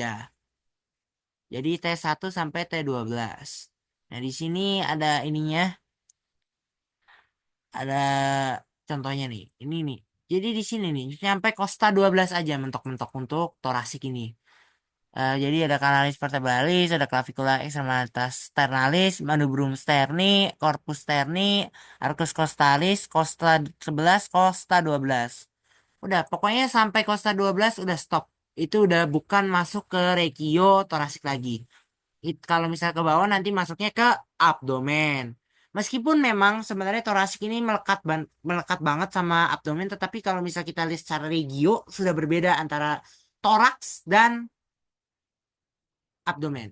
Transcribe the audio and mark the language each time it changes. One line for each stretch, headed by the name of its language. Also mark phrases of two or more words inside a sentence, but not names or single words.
Indonesian: Jadi T1 sampai T12. Nah, di sini ada ininya, ada contohnya nih. Ini nih. Jadi di sini nih nyampe Costa 12 aja mentok-mentok untuk torasik ini. Jadi ada
Latin: kanalis vertebralis, ada clavicula extremitas sternalis, manubrum sterni, corpus sterni, arcus costalis,
Indonesian: costa 11, costa 12. Udah, pokoknya sampai costa 12 udah stop. Itu udah bukan masuk ke regio torasik lagi. Kalau misal ke bawah nanti masuknya ke abdomen. Meskipun memang sebenarnya torasik ini melekat banget sama abdomen, tetapi kalau misal kita lihat secara regio sudah berbeda antara toraks dan abdomen.